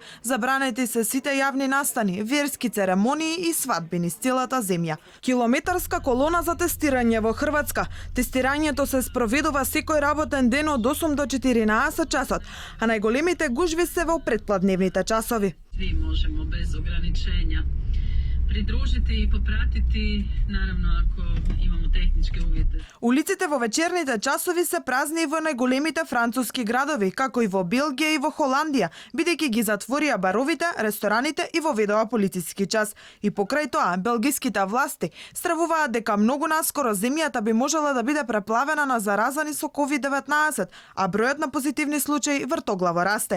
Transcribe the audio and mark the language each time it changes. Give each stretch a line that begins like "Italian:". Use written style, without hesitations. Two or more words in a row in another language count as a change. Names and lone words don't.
Macedonian: Забранети се сите јавни настани, верски церемонии и свадби низ целата земја. Километарска колона за тестирање во Хрватска. Тестирањето се спроведува секој работен ден од 8 до 14 часот, а најголемите гужви се во предпладневните часови.
Croatian: Svi možemo bez ograničenja pridružiti i popratiti, naravno ako imamo tehničke uvjete.
Macedonian: Улиците во вечерните часови се празни во најголемите француски градови, како и во Белгија и во Холандија, бидејќи ги затворија баровите, рестораните и воведоа полициски час. И покрај тоа, белгиските власти стравуваат дека многу наскоро земјата би можела да биде преплавена на заразани со COVID-19, а бројот на позитивни случаи вртоглаво расте.